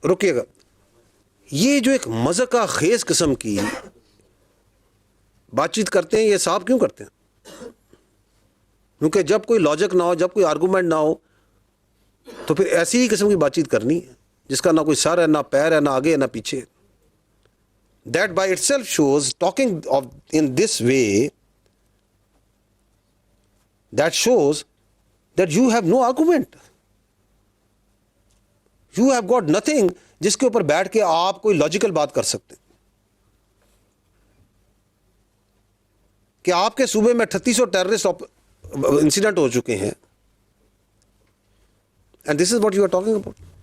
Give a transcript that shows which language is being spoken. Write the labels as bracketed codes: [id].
[ur] رکیے گا, یہ جو ایک مذاقہ خیز قسم کی بات چیت کرتے ہیں, یہ صاحب کیوں کرتے ہیں؟ کیونکہ جب کوئی لاجک نہ ہو, جب کوئی آرگومنٹ نہ ہو, تو پھر ایسی ہی قسم کی بات چیت کرنی ہے جس کا نہ کوئی سر ہے, نہ پیر ہے, نہ آگے ہے, نہ پیچھے. [en] That by itself shows, talking of in this way, that shows that you have no argument. You have got nothing [ur] جس کے اوپر بیٹھ کے آپ کوئی لاجیکل بات کر سکتے. کہ آپ کے صوبے میں 3800 ٹیررسٹ انسیڈنٹ ہو چکے ہیں, [en] and this is what you are talking about.